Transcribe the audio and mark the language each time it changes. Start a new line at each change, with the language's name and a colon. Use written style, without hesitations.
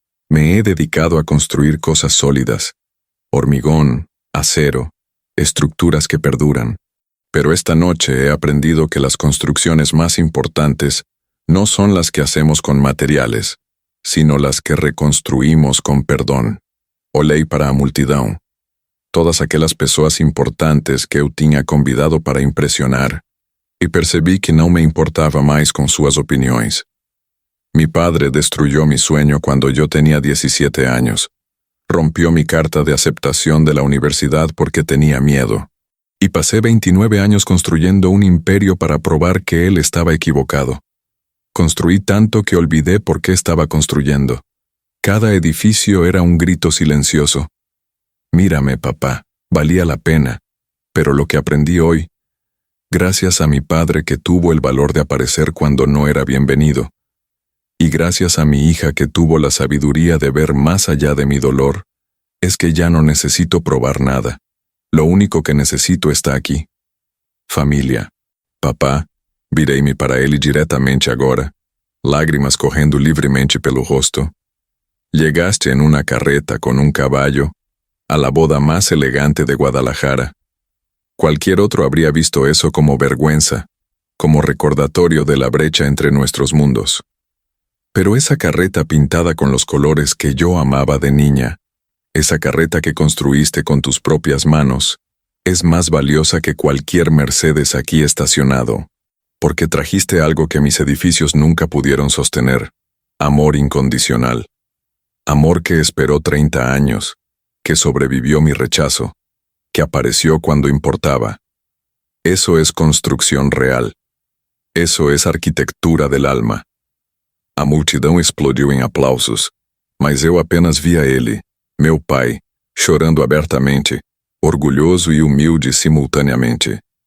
Spanish: Me he dedicado a construir cosas sólidas, hormigón, acero, estructuras que perduran. Pero esta noche he aprendido que las construcciones más importantes no son las que hacemos con materiales, sino las que reconstruímos con perdón.
Portuguese: Olhei para a multidão. Todas aquelas pessoas importantes que eu tinha convidado para impressionar, e percebi que não me importava mais com suas opiniões.
Spanish: Mi padre destruyó mi sueño cuando yo tenía 17 años. Rompió mi carta de aceptación de la universidad porque tenía miedo. Y pasé 29 años construyendo un imperio para probar que él estaba equivocado. Construí tanto que olvidé por qué estaba construyendo. Cada edificio era un grito silencioso. Mírame, papá, valía la pena. Pero lo que aprendí hoy, gracias a mi padre que tuvo el valor de aparecer cuando no era bienvenido, y gracias a mi hija que tuvo la sabiduría de ver más allá de mi dolor, es que ya no necesito probar nada. Lo único que necesito está aqui. Família.
Portuguese: Papá, virei-me para ele diretamente agora, lágrimas correndo livremente pelo rosto.
Spanish: Llegaste en una carreta con un caballo a la boda más elegante de Guadalajara. Cualquier otro habría visto eso como vergüenza, como recordatorio de la brecha entre nuestros mundos. Pero esa carreta pintada con los colores que yo amaba de niña, esa carreta que construiste con tus propias manos, es más valiosa que cualquier Mercedes aquí estacionado, porque trajiste algo que mis edificios nunca pudieron sostener: amor incondicional. Amor que esperó 30 años, que sobrevivió mi rechazo, que apareció cuando importaba. Eso es construcción real. Eso es arquitectura del alma.
Portuguese: A multidão explodiu em aplausos, mas eu apenas via ele, meu pai, chorando abertamente, orgulhoso e humilde simultaneamente.